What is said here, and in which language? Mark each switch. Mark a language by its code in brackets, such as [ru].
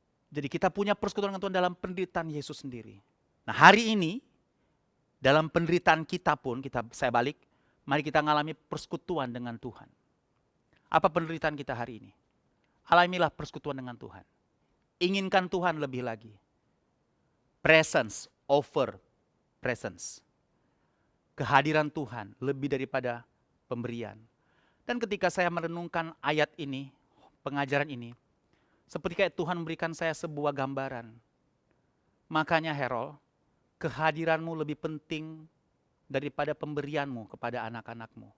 [id] Jadi kita punya persekutuan dengan Tuhan dalam penderitaan Yesus sendiri. Nah hari ini, dalam penderitaan kita pun, saya balik, mari kita mengalami persekutuan dengan Tuhan. Apa penderitaan kita hari ini? Alamilah persekutuan dengan Tuhan. Inginkan Tuhan lebih lagi. [en] Presence over presence. [id] Kehadiran Tuhan lebih daripada pemberian. Dan ketika saya merenungkan ayat ini, pengajaran ini, seperti kayak Tuhan memberikan saya sebuah gambaran. Makanya Herol, kehadiranmu lebih penting daripada pemberianmu kepada anak-anakmu.